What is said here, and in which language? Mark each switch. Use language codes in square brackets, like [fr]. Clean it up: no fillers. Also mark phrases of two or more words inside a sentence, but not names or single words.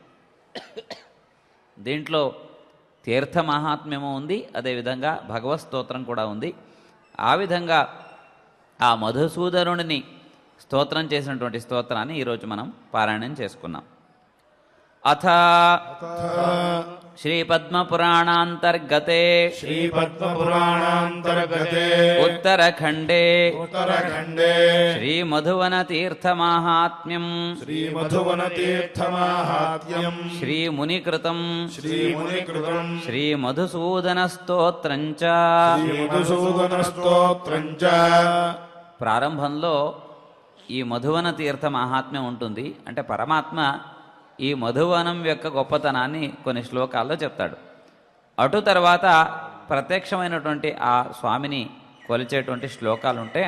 [te] దీంట్లో తీర్థ మహాత్మ్యము ఉంది, అదేవిధంగా భగవత్ స్తోత్రం కూడా ఉంది. ఆ విధంగా ఆ మధుసూదనుడిని స్తోత్రం చేసినటువంటి స్తోత్రాన్ని ఈరోజు మనం పారాయణం చేసుకున్నాం. [sa] अथ श्रीपद्मपुराणान्तर्गते उत्तरखण्डे श्रीमधुवनतीर्थमाहात्म्यम् श्रीमुनिकृतम् श्रीमधुसूदनस्तोत्रम् च [te] ప్రారంభంలో ఈ మధువన తీర్థ మహాత్మ్యం ఉంటుంది. అంటే పరమాత్మ ఈ మధువనం యొక్క గొప్పతనాన్ని కొన్ని శ్లోకాల్లో చెప్తాడు. అటు తర్వాత ప్రత్యక్షమైనటువంటి ఆ స్వామిని కొలిచేటువంటి శ్లోకాలు ఉంటాయి.